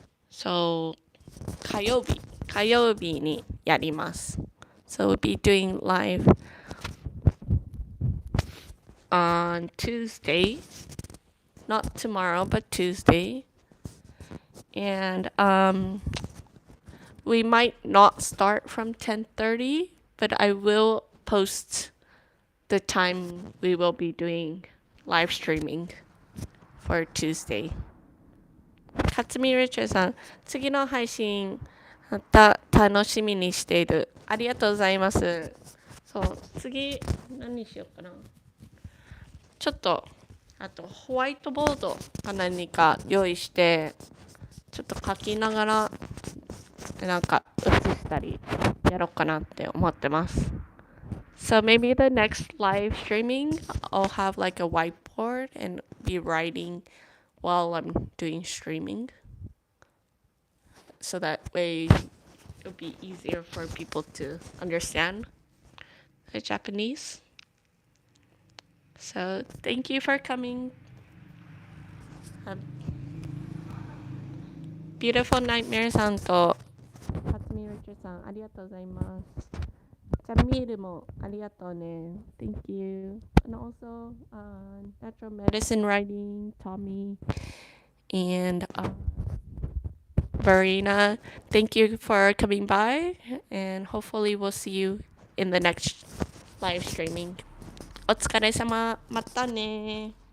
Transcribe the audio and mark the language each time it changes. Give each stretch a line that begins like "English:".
Japanese: So 火曜日にやります。
English: So we'll be doing live on Tuesday. Not tomorrow, but Tuesday. And we might not start from 10:30, but I will post the time we will be doing live streaming for Tuesday.
Japanese: 勝見リチャーさん、次の配信また楽しみにしている。ありがとうございます。そう、次何にしようかな。ちょっとあとホワイトボードか何か用意して、ちょっと書きながらなんか写したりやろうかなって思ってます。
English: So maybe the next live streaming, I'll have like a whiteboard and be writing while I'm doing streaming. So that way it'll be easier for people to understand the Japanese. So thank you for coming.
Japanese: Beautiful Nightmare さんと勝見リチャさんありがとうございます。ジャミールもありがとうね。
English: Thank you. And also Natural Medicine Writing, Tommy, and Verena. Thank you for coming by, and hopefully we'll see you in the next live streaming.
Japanese: お疲れ様。またね。